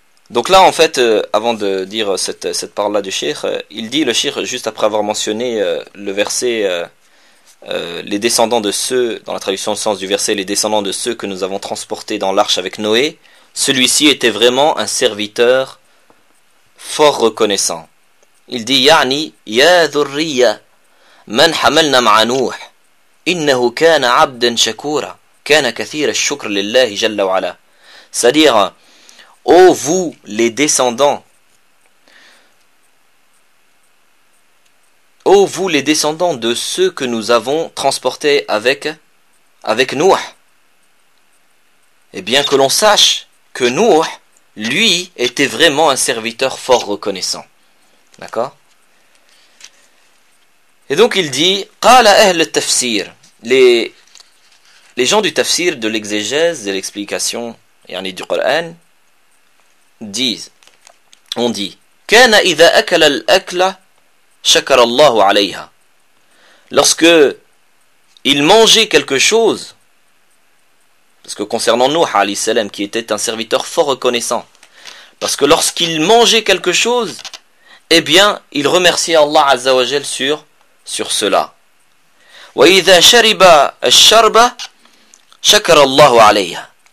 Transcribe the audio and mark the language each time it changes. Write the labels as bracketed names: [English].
[French] Donc là, en fait, avant de dire cette parole-là du Cheikh, il dit, le Cheikh, juste après avoir mentionné le verset, les descendants de ceux, dans la traduction au sens du verset, les descendants de ceux que nous avons transportés dans l'arche avec Noé, celui-ci était vraiment un serviteur fort reconnaissant. Il dit, [Arabic] يعني, يا ذرية, من حملنا مع نوح, إنه كان عبدا شكورا, كان كثير الشكر لله جل وعلا. [French] C'est-à-dire, ô vous, les descendants, ô vous, les descendants de ceux que nous avons transportés avec Nuh, eh bien que l'on sache que Nuh, lui, était vraiment un serviteur fort reconnaissant. D'accord ? Et donc il dit, [Arabic] qala ahl al-tafsir, [French] les gens du tafsir, de l'exégèse, de l'explication, yani du Qur'an, on dit [Arabic] كان إذا أكل الأكل شكر الله عليها. [French] Lorsque il mangeait quelque chose, parce que concernant Nuh alayhi salam, qui était un serviteur fort reconnaissant, parce que lorsqu'il mangeait quelque chose, eh bien il remerciait Allah Azza wa Jal sur cela. [Arabic] وإذا شرب الشرب شكر الله عليها.